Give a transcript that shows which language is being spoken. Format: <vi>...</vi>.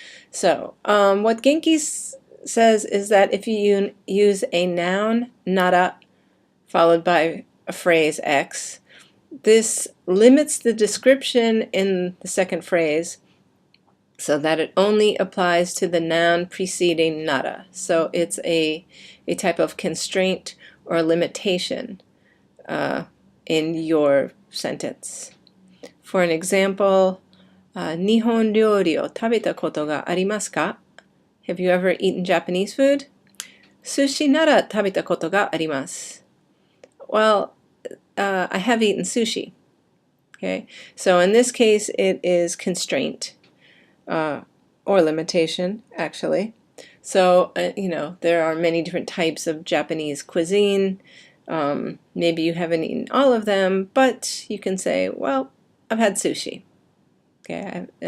<en>So what Genki says is that if you use a noun, nara, followed by a phrase X, this limits the description in the second phrase so that it only applies to the noun preceding nara. So it's a type of constraint or limitation in your sentence.</en> <ja>For an example, 日本料理を食べたことがありますか?</ja> <en>Have you ever eaten Japanese food?</en> <ja>寿司なら食べたことがあります.</ja> <en>Well, I have eaten sushi. Okay, so in this case it is constraint or limitation, actually. So there are many different types of Japanese cuisine. Maybe you haven't eaten all of them, but you can say, well, I've had sushi. Okay.</en>